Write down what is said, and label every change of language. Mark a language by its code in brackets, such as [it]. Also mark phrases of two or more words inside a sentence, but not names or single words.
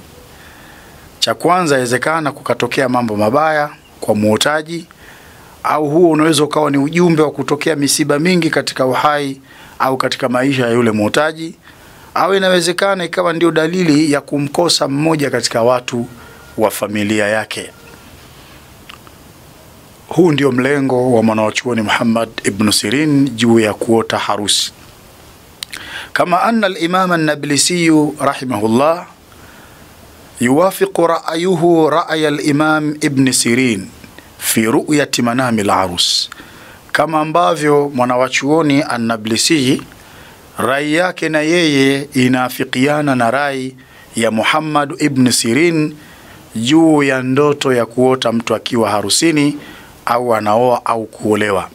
[sw] Cha kwanza, inawezekana kukatokea mambo mabaya kwa muhtaji, au huo unaweza ukawa ni ujumbe wa kutokea misiba mingi katika uhai au katika maisha ya yule muhtaji, au inawezekana ikawa ndio dalili ya kumkosa mmoja katika watu wa familia yake. Huu ndio mlengo wa mwanachuoni Muhammad ibn Sirin juu ya kuota harusi. [ar] كما أن الإمام النابلسي رحمه الله يوافق رأيه رأي الإمام ابن سيرين في رؤية منام العروس, [sw] kama ambavyo mwanachuoni an-Nablisi rai yake na yeye inafikiana na rai ya Muhammad ibn Sirin juu ya ndoto ya kuota mtu akiwa harusini au anaoa au kuolewa.